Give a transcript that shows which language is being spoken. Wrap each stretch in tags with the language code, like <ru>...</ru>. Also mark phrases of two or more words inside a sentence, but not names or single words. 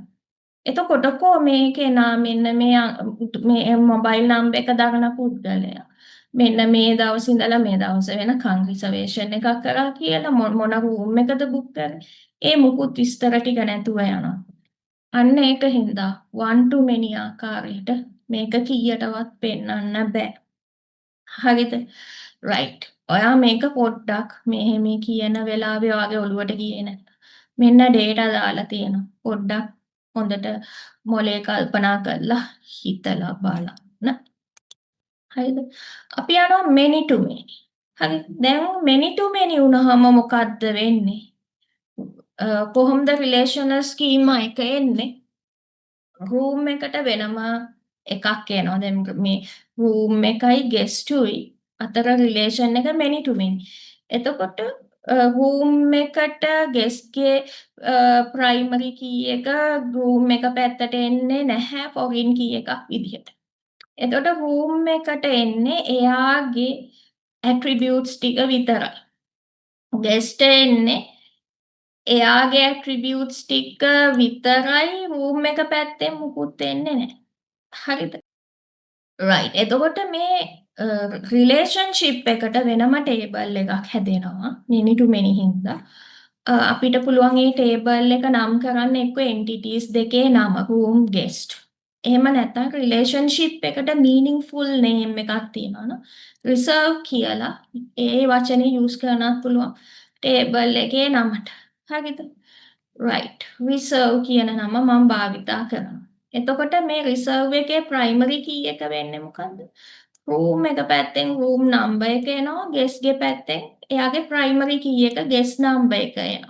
<si>එතකොට මේ කෙනා මෙන්න මේ</si> <en>mobile number</en> <si>එක දරන පුද්ගලයා මෙන්න මේ දවස් ඉඳලා මේ දවස වෙනකන් රිසර්වේෂන් එකක් කරා කියලා මොන රූම් එකද බුක් කරේ ඒ මුකුත් විස්තර ටික නැතුව යනවා. අන්න ඒක හින්දා</si> <en>one to many</en> <si>ආකාරයට මේක කීයටවත් පෙන්වන්න බෑ. හරිද? right. ඔයා මේක පොඩ්ඩක් මෙහෙම කියන වෙලාවේ ඔයාගේ ඔළුවට ගියේ නැත්නම් මෙන්න data දාලා තියෙනවා. පොඩ්ඩක් හොඳට මොලේ කල්පනා කරලා හිතලා බලන්න. හරිද? අපි යනවා</si> <en>many to many.</en> <si>හරි. දැන්</si> <en>many to many</en> <si>වුණාම මොකද්ද වෙන්නේ? කොහොමද</si> <en>relational schema</en> <si>එක එන්නේ? රූම් එකට වෙනම එකක් එනවා. දැන් මේ රූම් එකයි ගෙස්ටුයි අතර රිලේෂන් එක</si> <en>many to many.</en> <si>එතකොට රූම් එකට ගෙස්ට්ගේ</si> <en>primary key</en> <si>එක රූම් එක පැත්තට එන්නේ නැහැ</si> <en>foreign key</en> <si>එකක් විදිහට. එතකොට රූම් එකට එන්නේ එයාගේ ඇට්‍රිබියුට්ස් ටික විතරයි. ගෙස්ට් එන්නේ එයාගේ ඇට්‍රිබියුට්ස් ටික විතරයි රූම් එක පැත්තෙන් මුකුත් එන්නේ නැහැ. හරිද? right. එතකොට මේ රිලේෂන්ෂිප් එකට වෙනම ටේබල් එකක් හැදෙනවා.</si> <en>many to many</en> <si>හින්දා. අපිට පුළුවන් මේ ටේබල් එක නම් කරන්න එක්ක entities දෙකේ නම</si> <en>room guest.</en> <si>එහෙම නැත්නම් රිලේෂන්ෂිප් එකට</si> <en>meaningful name</en> <si>එකක් තියෙනවා නේද? reserve කියලා ඒ වචනේ use කරන්නත් පුළුවන් ටේබල් එකේ නමට. හරිද? right. reserve කියන නම මම භාවිතා කරනවා. එතකොට මේ reserve එකේ</si> <en>primary key</en> <si>එක වෙන්නේ මොකද්ද? room එක පැත්තෙන්</si> <en>room number</en> <si>එක එනවා guest ගේ පැත්තෙන් එයාගේ</si> <en>primary key</en> <si>එක</si> <en>guest number</en> <si>එක එනවා.</si>